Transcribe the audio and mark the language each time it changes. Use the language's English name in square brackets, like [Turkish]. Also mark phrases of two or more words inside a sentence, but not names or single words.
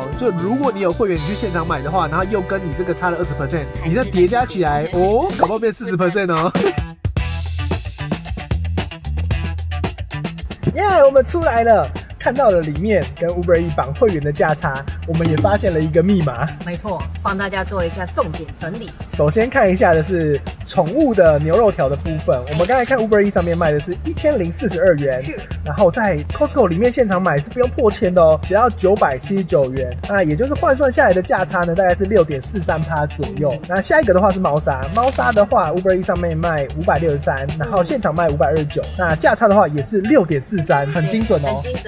[Chinese] 就如果你有會員，你去現場買的話，然後又跟你這個差了20%，你再疊加起來哦，搞不好變40%哦。耶，我們出來了。看到了裡面跟 Uber Eats 綁會員的價差，我們也發現了一個密碼。沒錯，幫大家做一下重點整理。首先看一下的是寵物的牛肉條的部分，我們剛才看 Uber Eats 上面賣的是1042元，然後在 Costco 裡面現場買是不用破千的哦，只要979元。那也就是換算下來的價差呢，大概是6.43%左右。那下一個的話是貓砂，貓砂的話 Uber Eats 上面賣563，然後現場賣529，那價差的話也是6.43，很精準哦，很精準。